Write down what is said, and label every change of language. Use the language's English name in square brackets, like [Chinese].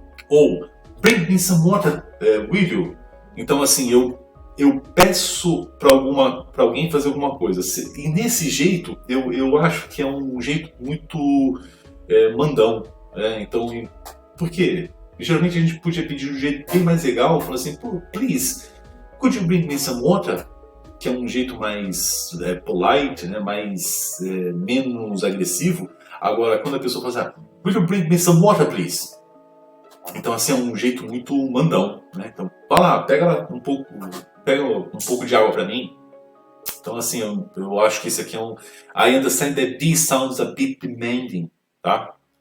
[English] Ou bring me some water, will you? [Portuguese] Então, assim, eu peço para alguém fazer alguma coisa. E nesse jeito, eu acho que é um jeito muito mandão. Então, por quê? Geralmente a gente podia pedir de um jeito bem mais legal, falando assim, [English] please, could you bring me some water? [Portuguese] Que é um jeito mais polite, né? Menos agressivo. Agora, quando a pessoa fala assim, [English] will you bring me some water, please? [Portuguese] Então, assim, é um jeito muito mandão, né? Então, vai lá, pega um pouco de água para mim. Então, assim, eu acho que esse aqui é um... [English] I understand that this sounds a bit demanding, tá?